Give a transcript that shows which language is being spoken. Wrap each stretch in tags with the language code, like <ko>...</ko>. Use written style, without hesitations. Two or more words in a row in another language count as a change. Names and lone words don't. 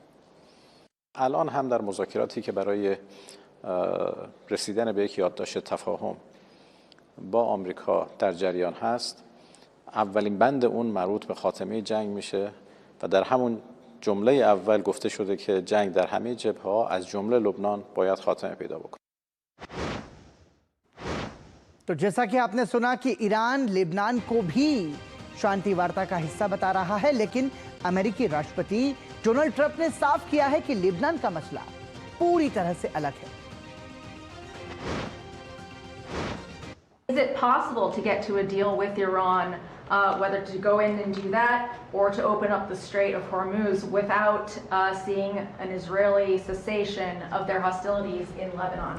<fa>الان هم در مذاکراتی که برای رسیدن به یک یادداشت تفاهم با آمریکا در جریان هست، اولین بند اون مربوط به خاتمه جنگ میشه و در همون جمله اول گفته شده که جنگ در همه جبهه‌ها از جمله لبنان باید خاتمه پیدا بکنه.</fa> <hi>तो जैसा कि आपने सुना कि ईरान लेबनान को भी शांति वार्ता का हिस्सा बता रहा है, लेकिन अमेरिकी राष्ट्रपति डोनाल्ड ट्रंप ने साफ किया है कि लेबनान का मसला पूरी तरह से अलग है।</hi> <en>Is it possible to get to a deal with Iran, whether to go in and do that or to open up the Strait of Hormuz without seeing an Israeli cessation of their hostilities in Lebanon?</en>